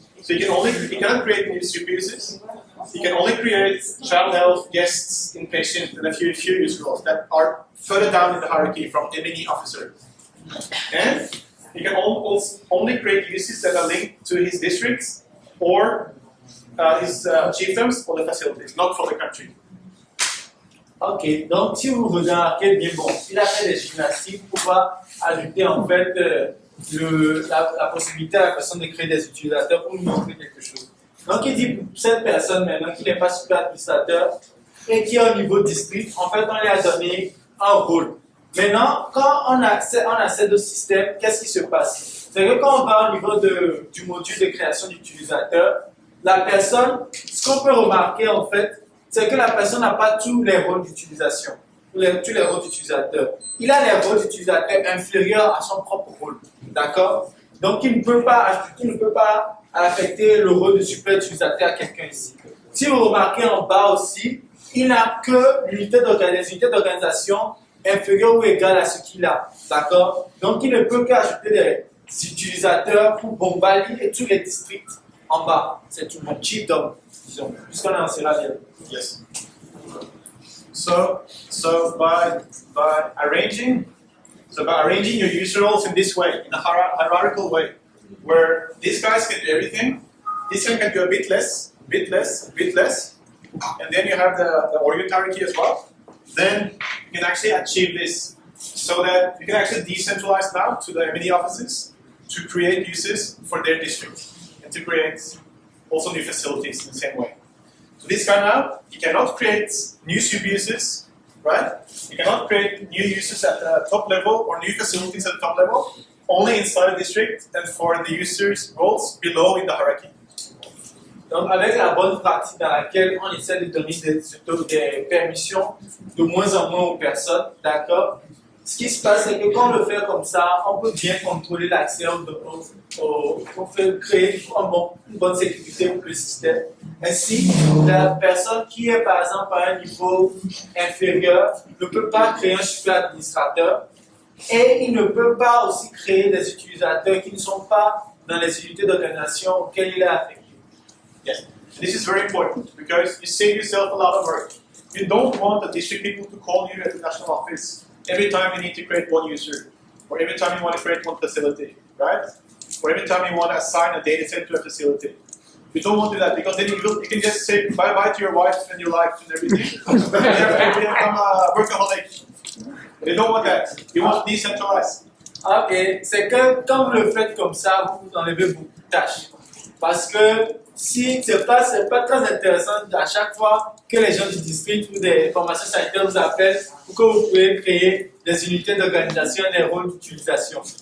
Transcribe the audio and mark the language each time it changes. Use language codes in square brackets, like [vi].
[en] So he cannot create new super users. He can only create child health, guests, inpatient, and a few user roles that are further down in the hierarchy from M&E officer. And he can only create users that are linked to his districts or his chiefdoms or the facilities, not for the country. [fr] Ok, donc si vous remarquez bien, bon, il a fait des gymnastiques pour pouvoir ajouter en fait la possibilité à la personne de créer des utilisateurs pour lui montrer quelque chose. Donc il dit pour cette personne maintenant qui n'est pas super administrateur et qui est au niveau district, en fait on lui a donné un rôle. Maintenant, quand on accède au système, qu'est-ce qui se passe? C'est que quand on va au niveau du module de création d'utilisateurs, la personne, ce qu'on peut remarquer en fait, c'est que la personne n'a pas tous les rôles d'utilisation, tous les rôles d'utilisateur. Il a les rôles d'utilisateur inférieurs à son propre rôle, d'accord? Donc il ne peut pas affecter le rôle de super utilisateur à quelqu'un ici. Si vous remarquez en bas aussi, il n'a que l'unité d'organisation inférieure ou égale à ce qu'il a, d'accord? Donc il ne peut qu'ajouter des utilisateurs pour Bombali et tous les districts en bas. C'est tout mon chiefdom, disons, puisqu'on est en Sierra Leone. [en] Yes. So by arranging your user roles in this way, in a hierarchical way, where these guys can do everything, this one can do a bit less, and then you have the org hierarchy as well. Then you can actually achieve this, so that you can actually decentralize now to the M&E offices to create users for their district and to create also new facilities in the same way. So this guy now, he cannot create new super users, right? He cannot create new users at the top level or new facilities at the top level, only inside the district and for the users' roles below in the hierarchy. [fr] Donc, avec la bonne pratique dans laquelle on essaie de donner des permissions de moins en moins aux personnes, d'accord? Ce qui se passe, c'est que quand on le fait comme ça, on peut bien contrôler l'accès, on fait créer une bonne sécurité pour le système. Ainsi, la personne qui est par exemple à un niveau inférieur ne peut pas créer un super administrateur et il ne peut pas aussi créer des utilisateurs qui ne sont pas dans les unités d'organisation auxquelles il est affecté. [en] Yes. This is very important because you save yourself a lot of work. You don't want the district people to call you at the national office every time you need to create one user, or every time you want to create one facility, right? Or every time you want to assign a data set to a facility. You don't want to do that because then you can just say bye-bye to your wife and your life and everything. You become a workaholic. They don't want that. You want decentralized. [fr] Ok, c'est que quand vous le faites comme ça, vous enlevez beaucoup de tâches. Parce que si c'est pas très intéressant à chaque fois que les gens du district ou des formations sanitaires vous appellent pour que vous pouvez créer des unités d'organisation et des rôles d'utilisation.